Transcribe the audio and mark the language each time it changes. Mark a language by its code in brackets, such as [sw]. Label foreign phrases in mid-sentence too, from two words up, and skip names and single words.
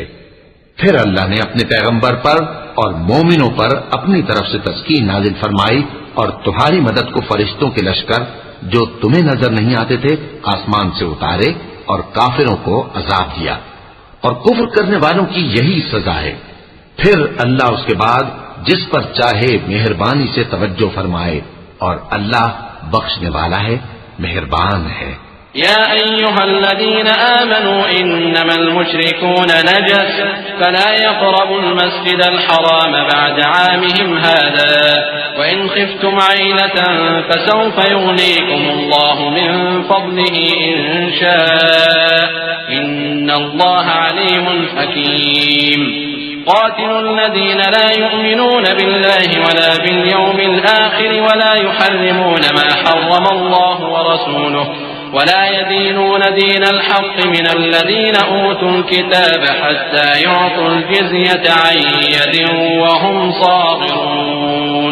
[ur] پھر اللہ نے اپنے پیغمبر پر اور مومنوں پر اپنی طرف سے تسکین نازل فرمائی اور تمہاری مدد کو فرشتوں کے لشکر جو تمہیں نظر نہیں آتے تھے آسمان سے اتارے اور کافروں کو عذاب دیا، اور کفر کرنے والوں کی یہی سزا ہے. پھر اللہ اس کے بعد جس پر چاہے مہربانی سے توجہ فرمائے، اور اللہ بخشنے والا ہے، مہربان ہے. [ar] يا أيها الذين آمنوا إنما المشركون نجس فلا يقربوا المسجد الحرام بعد عامهم هذا وإن خفتم عيلة فسوف يغنيكم الله من فضله إن شاء إن الله عليم حكيم. قاتلوا الذين لا يؤمنون بالله ولا باليوم الآخر ولا يحرمون ما حرم الله ورسوله ولا يدينون دين الحق من الذين أوتوا الكتاب حتى يعطوا الجزية عن يد وهم صاغرون.